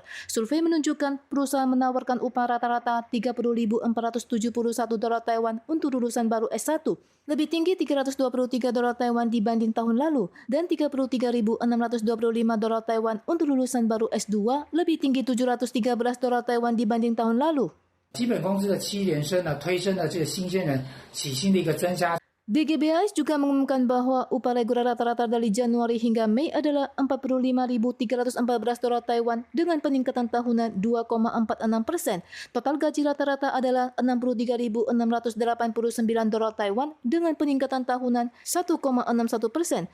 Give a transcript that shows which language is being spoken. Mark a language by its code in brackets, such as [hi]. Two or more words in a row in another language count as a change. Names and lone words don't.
[id] Survei menunjukkan perusahaan menawarkan upah rata-rata $30.471 Taiwan untuk lulusan baru S1, lebih tinggi $323 Taiwan dibanding tahun lalu, dan $33.625 Taiwan untuk lulusan baru S2, lebih tinggi $713 Taiwan dibanding tahun lalu. [zh] 基本工资的7连升呢，推升了这个新鲜人起薪的一个增加。 [id] DGBIS juga mengumumkan bahwa upah reguler rata-rata dari Januari hingga Mei adalah $45.314 Taiwan dengan peningkatan tahunan 2,46%. Total gaji rata-rata adalah $63.689 Taiwan dengan peningkatan tahunan 1,61%.